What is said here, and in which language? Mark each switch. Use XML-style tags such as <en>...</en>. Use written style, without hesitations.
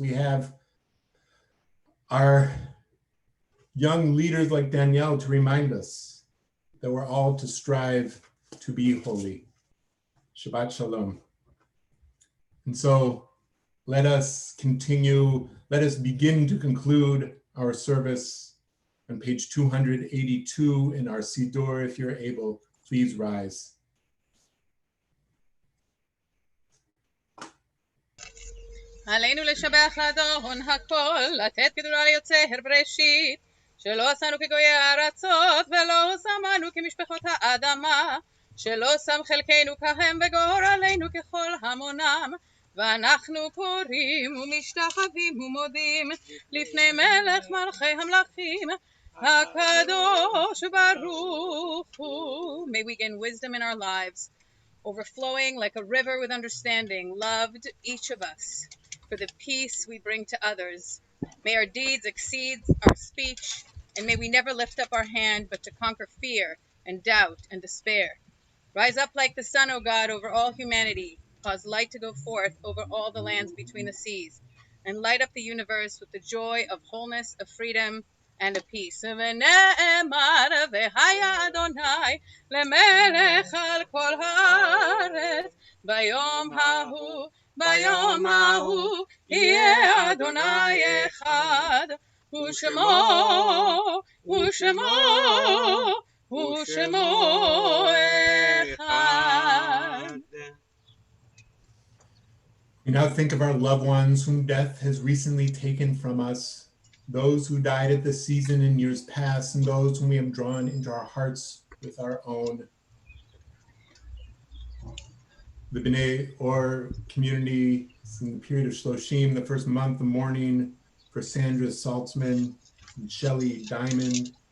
<en>We have our young leaders like Danielle to remind us that we're all to strive to be holy. Shabbat Shalom. And so let us continue, let us begin to conclude our service on page 282 in our Siddur. If you're able, please rise.</en> <he>עלינו לשבח לאדון הכל, לתת גדולה ליוצר בראשית, שלא עשנו כגויי הארצות, ולא שמנו כמשפחות האדמה, שלא שם חלקנו כהם וגורלנו ככל המונם, ואנחנו קוראים ומשתחווים ומודים לפני מלך מלכי המלכים, הקדוש ברוך הוא.</he> <en>May we gain wisdom in our lives, overflowing like a river with understanding, loved each of us for the peace we bring to others. May our deeds exceed our speech, and may we never lift up our hand but to conquer fear and doubt and despair. Rise up like the sun, O God, over all humanity. Cause light to go forth over all the lands between the seas, and light up the universe with the joy of wholeness, of freedom, and of peace.</en> <he>ונאמר והיה אדוני למלך על כל הארץ ביום ההוא ביום ההוא יהיה אדוני אחד ושמו אחד.</he> <en>We now think of our loved ones whom death has recently taken from us, those who died at this season in years past, and those whom we have drawn into our hearts with our own. The B'nai Or community It's in the period of Shloshim, the first month of mourning for Sandra Saltzman and Shelley Diamond.</en>